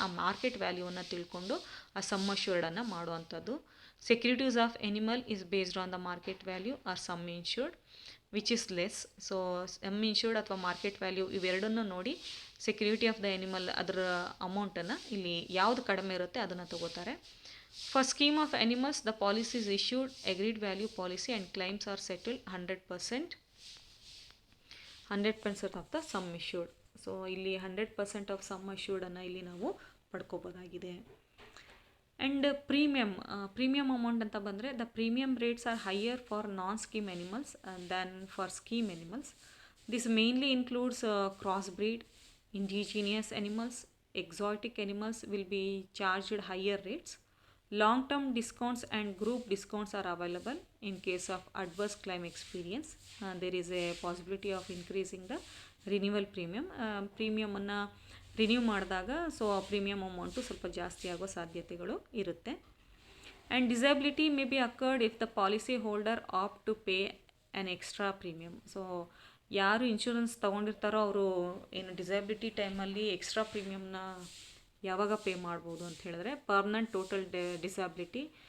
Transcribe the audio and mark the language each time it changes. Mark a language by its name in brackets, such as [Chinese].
[Kannada] ಆ ಮಾರ್ಕೆಟ್ ವ್ಯಾಲ್ಯೂವನ್ನು ತಿಳ್ಕೊಂಡು ಆ ಸಮ್ ಅಶ್ಯೂರ್ಡನ್ನು ಮಾಡುವಂಥದ್ದು. [English] Securities of animal is based on the market value or sum insured which is less. [Kannada] So some insured ಅಥವಾ market value ಇವೆರಡನ್ನು ನೋಡಿ [English] security of the animal [Kannada] ಅದರ ಅಮೌಂಟನ್ನು ಇಲ್ಲಿ ಯಾವುದು ಕಡಿಮೆ ಇರುತ್ತೆ ಅದನ್ನು ತಗೋತಾರೆ. [English] For scheme of animals, the policy is issued agreed value policy and claims are settled 100% of the sum issued. [Kannada] So ಇಲ್ಲಿ 100% ಆಫ್ ಸಮ್ ಅಶ್ಯೂರ್ಡನ್ನು ಇಲ್ಲಿ ನಾವು ಪಡ್ಕೋಬೋದಾಗಿದೆ. [English] and premium amount [Kannada] ಅಂತ ಬಂದರೆ [English] The premium rates are higher for non scheme animals than for scheme animals. This mainly includes cross breed, indigenous animals, exotic animals will be charged higher rates. Long-term discounts and group discounts are available in case of adverse claim experience. There is a possibility of increasing the renewal premium. [Kannada] ಪ್ರೀಮಿಯಮನ್ನು renew ಮಾಡಿದಾಗ so ಆ premium amount ಸ್ವಲ್ಪ ಜಾಸ್ತಿ ಆಗೋ ಸಾಧ್ಯತೆಗಳು ಇರುತ್ತೆ. [English] And disability may be occurred if the policy holder opt to pay an extra premium. [Kannada] So ಯಾರು insurance ತೊಗೊಂಡಿರ್ತಾರೋ ಅವರು ಏನು ಡಿಸಬಿಲಿಟಿ ಟೈಮಲ್ಲಿ ಎಕ್ಸ್ಟ್ರಾ ಪ್ರೀಮಿಯಮ್ನ ಯಾವಾಗ ಪೇ ಮಾಡ್ಬೋದು ಅಂತ ಹೇಳಿದ್ರೆ ಪರ್ಮನೆಂಟ್ ಟೋಟಲ್ ಡಿಸಬಿಲಿಟಿ.